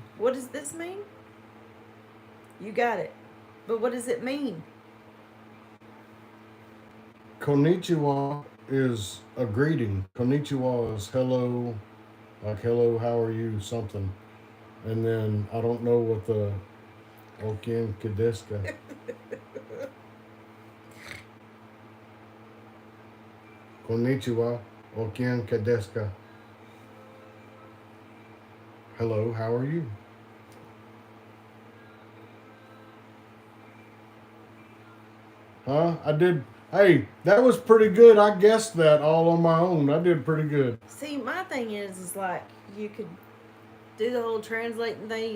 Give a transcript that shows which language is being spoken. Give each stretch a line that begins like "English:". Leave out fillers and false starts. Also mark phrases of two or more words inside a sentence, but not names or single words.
English: What does this mean? You got it. But what does it mean? Konnichiwa is a greeting. Konnichiwa is hello, like hello, how are you, something. And then I don't know what the
Japanese: お元気ですか. こんにちは、お元気ですか.
English: Hello, how are you? Huh? I did. Hey, that was pretty good. I guessed that all on my own. I did pretty good. See, my thing is like you could do the whole translating thing.